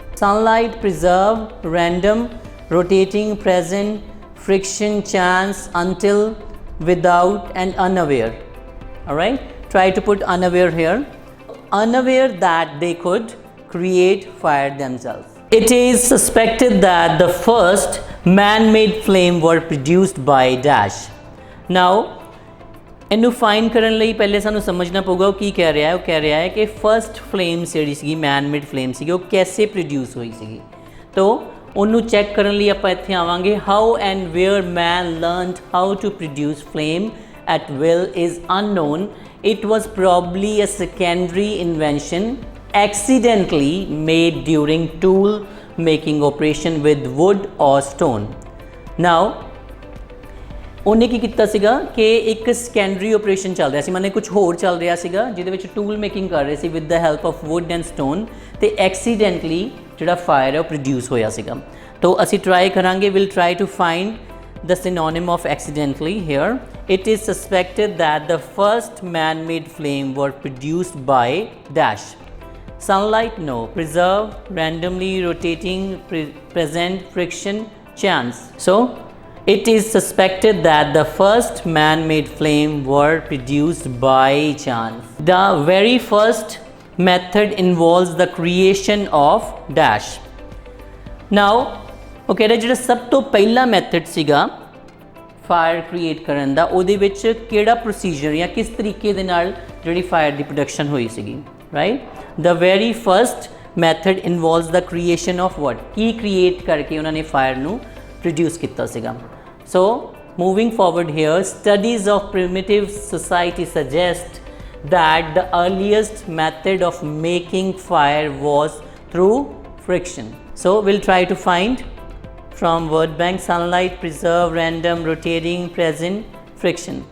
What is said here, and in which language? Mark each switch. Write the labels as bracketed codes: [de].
[en] Sunlight, preserve, random, rotating, present, friction, chance, until, without and unaware. Alright, try to put unaware here. Unaware that they could create fire themselves. It is suspected that the first man-made flame were produced by dash. [pa] Now ਇਹਨੂੰ find ਕਰਨ ਲਈ ਪਹਿਲੇ ਸਾਨੂੰ ਸਮਝਣਾ ਪਊਗਾ ਉਹ ਕੀ ਕਹਿ ਰਿਹਾ ਹੈ। ਉਹ ਕਹਿ ਰਿਹਾ ਹੈ ਕਿ ਫਸਟ ਫਲੇਮ ਜਿਹੜੀ ਸੀਗੀ ਮੈਨ ਮੇਡ ਫਲੇਮ ਸੀਗੀ ਉਹ ਕੈਸੇ ਪ੍ਰੋਡਿਊਸ ਹੋਈ ਸੀਗੀ। तो ਉਹਨੂੰ ਚੈੱਕ ਕਰਨ ਲਈ ਆਪਾਂ ਇੱਥੇ ਆਵਾਂਗੇ [en] How and where man learned how to produce flame at will is unknown. It was probably a secondary invention accidentally made during tool making operation with wood or stone. [pa] Now ਉਹਨੇ ਕੀ ਕੀਤਾ ਸੀਗਾ ਕਿ ਇੱਕ ਸੈਕੰਡਰੀ ਆਪਰੇਸ਼ਨ ਚੱਲ ਰਿਹਾ ਸੀ, ਮਾਨੇ ਕੁਝ ਹੋਰ ਚੱਲ ਰਿਹਾ ਸੀਗਾ ਜਿਹਦੇ ਵਿੱਚ ਟੂਲ ਮੇਕਿੰਗ ਕਰ ਰਹੇ ਸੀ [en] with the help of wood and stone, [pa] ਤੇ ਐਕਸੀਡੈਂਟਲੀ ਜਿਹੜਾ ਫਾਇਰ ਹੈ ਉਹ ਪ੍ਰੋਡਿਊਸ ਹੋਇਆ ਸੀਗਾ। ਤਾਂ ਅਸੀਂ ਟਰਾਈ ਕਰਾਂਗੇ, [en] Will try to find the synonym of accidentally here. It is suspected that the first man-made flame were produced by dash sunlight, no, preserve, randomly rotating, present, friction, chance. So it is suspected that the first man-made flame were produced by chance. The very first method involves the creation of dash. [pa] Now okay, ਜਿਹੜਾ ਸਭ ਤੋਂ ਪਹਿਲਾ method ਸੀਗਾ fire create ਕਰਨ ਦਾ, ਉਹਦੇ ਵਿੱਚ ਕਿਹੜਾ procedure ਜਾਂ ਕਿਸ ਤਰੀਕੇ ਦੇ ਨਾਲ ਜਿਹੜੀ ਫਾਇਰ ਦੀ ਪ੍ਰੋਡਕਸ਼ਨ ਹੋਈ ਸੀਗੀ, right? [en] the very first method involves the creation of what, [pa] Ki create ਕਰਕੇ ਉਹਨਾਂ ਨੇ ਫਾਇਰ ਨੂੰ ਪ੍ਰੋਡਿਊਸ ਕੀਤਾ ਸੀਗਾ। [en] So moving forward here, studies of primitive society suggest that the earliest method of making fire was through friction. So we'll try to find from word bank sunlight, preserve, random, rotating, present, friction.